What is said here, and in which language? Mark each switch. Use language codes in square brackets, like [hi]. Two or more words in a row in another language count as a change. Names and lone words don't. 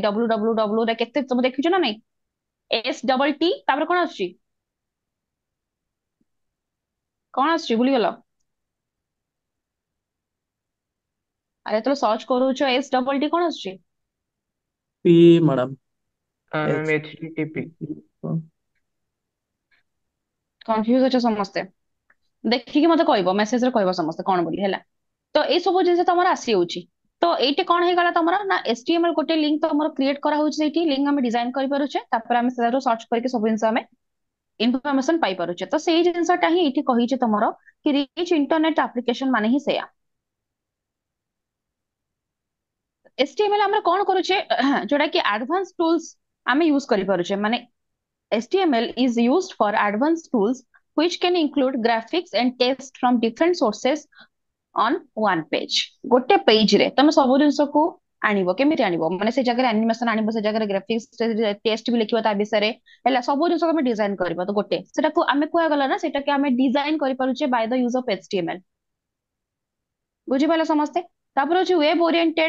[or] www ରେ କେତେ ତମେ ଦେଖିଛ ନା ନାଇଁ? STT ତାପରେ କଣ ଆସୁଛି? କଣ ଆସୁଛି ଭୁଲିଗଲ? ଆରେ ଯେତେବେଳେ ସର୍ଚ୍ଚ କରୁଛ STT କଣ ଆସୁଛି? ପି ମ୍ୟାଡାମ मैम एच HTTP କନଫ୍ୟୁଜ ଅଛ ସମସ୍ତେ? ଦେଖିକି ମତେ କହିବ, ମେସେଜରେ କହିବ ସମସ୍ତେ କଣ ବୋଲି, ହେଲା? ତ ଏଇ ସବୁ ଜିନିଷ ତମର ଆସିଯାଉଛି। ତ ଏଇଠି କଣ ହେଇଗଲା ତମର ନା, HTML ଗୋଟେ ଲିଙ୍କ ତମର କ୍ରିଏଟ କରାହଉଛି, ସେଇଠି ଲିଙ୍କ ଆମେ ଡିଜାଇନ କରିପାରୁଛେ, ତାପରେ ଆମେ ସେଟାରୁ ସର୍ଚ୍ଚ କରିକି ସବୁ ଜିନିଷ ଆମେ ଇନଫର୍ମେସନ ପାଇପାରୁଛେ। ତ ସେଇ ଜିନିଷଟା ହିଁ ଏଇଠି କହିଛି ତମର କି [en] rich internet application [or] ମାନେ ହିଁ ସେଇଆ। HTML ଆମେ କଣ କରୁଛେ ଯୋଉଟା କି [en] advance tools [or] ଆମେ ୟୁଜ କରିପାରୁଛେ। ମାନେ HTML is used for advanced tools which can include graphics and text from different sources on one page। ଗୋଟେ ପେଜ ରେ ତମେ ସବୁ ଜିନିଷକୁ ଆଣିବ। କେମିତି ଆଣିବ? ମାନେ ସେ ଜାଗାରେ ଆନିମେସନ ଆଣିବ, ସେ ଜାଗାରେ ଗ୍ରାଫିକ୍ସ ଟେକ୍ସଟ ବି ଲେଖିବ ତା ବିଷୟରେ, ହେଲା? ସବୁ ଜିନିଷ ଆମେ ଡିଜାଇନ କରିବା। ତ ଗୋଟେ ସେଟାକୁ ଆମେ କୁହାଗଲା ନା, ସେଟାକୁ ଆମେ ଡିଜାଇନ କରିପାରୁଛେ [en] by the use of HTML. [or] ବୁଝିପାରିଲ ସମସ୍ତେ? ତାପରେ ହଉଛି ୱେବ ଓରିଏଣ୍ଟେଡ।